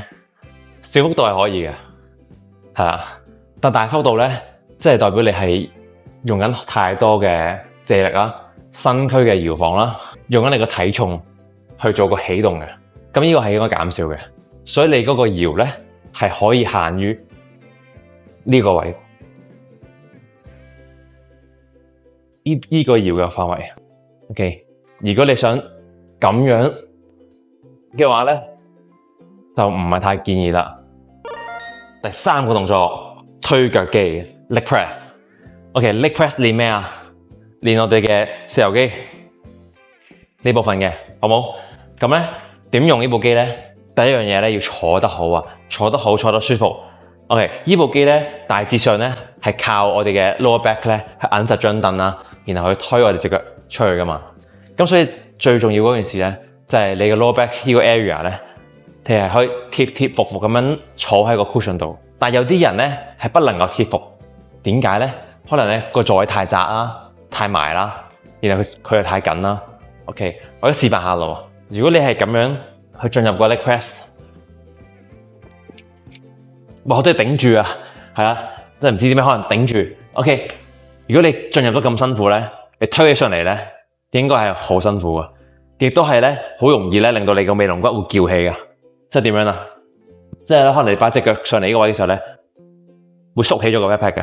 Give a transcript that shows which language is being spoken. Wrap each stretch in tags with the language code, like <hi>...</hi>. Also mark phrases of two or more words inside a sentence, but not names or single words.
<yue>小幅度係可以嘅，係啦，但大幅度咧，即係代表你係用緊太多嘅借力啦、身軀嘅搖晃啦，用緊你個體重去做個起動嘅，咁呢個係應該減少嘅，所以你嗰個搖咧係可以限於呢個位，呢個搖嘅範圍 ，OK。如果你想咁樣嘅話咧，就唔係太建議啦。第三個動作，推腳肌</yue> <en>leg press。</en> <yue>OK，</yue> <en>leg press</en> <yue>練咩啊？練我哋嘅四頭肌呢部分嘅，好冇？咁咧點用呢部機咧？第一樣嘢咧要坐得好啊，坐得好，坐得舒服。OK， 呢部機咧大致上咧係靠我哋嘅</yue> <en>lower back</en> <yue>咧去揞實張凳啦，然後去推我哋隻腳出去噶嘛。咁所以最重要嗰件事咧，就係你嘅</yue> <en>lower back</en> <yue>呢個 area 咧，你係可以貼服咁樣坐喺個 cushion 度。但係有啲人咧係不能夠貼服，點解咧？可能咧個座位太窄啦、太埋啦，然後佢又太緊啦。OK， 我而家示範下咯。如果你係咁樣去進入個 leg press，我都係頂住啊，係啦，真係唔知點解可能頂住。OK， 如果你進入得咁辛苦咧，你推起上嚟咧，應該係好辛苦嘅，亦都係咧好容易咧令到你個尾龍骨會翹起嘅。即係點樣啊？即係可能你擺隻腳上嚟呢個位嘅時候咧，會縮起咗個 pat pat 嘅。</yue>